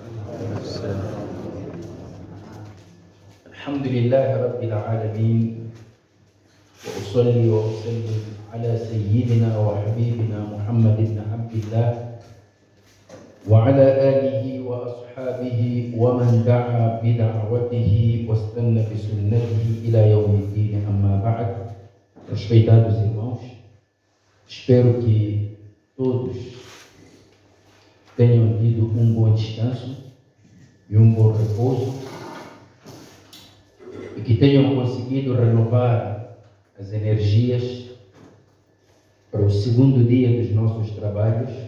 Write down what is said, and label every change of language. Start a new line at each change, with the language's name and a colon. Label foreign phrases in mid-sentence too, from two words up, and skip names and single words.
Arabic: الحمد لله رب العالمين، وأصلي وأسلم على سيدنا وحبيبنا محمد بن عبد الله وعلى آله وأصحابه ومن دعا بدعوته واستنى بسنته إلى يوم الدين. أما بعد.
Portuguese: Respeitados irmãos, espero que todos tenham tido um bom descanso e um bom repouso e que tenham conseguido renovar as energias para o segundo dia dos nossos trabalhos.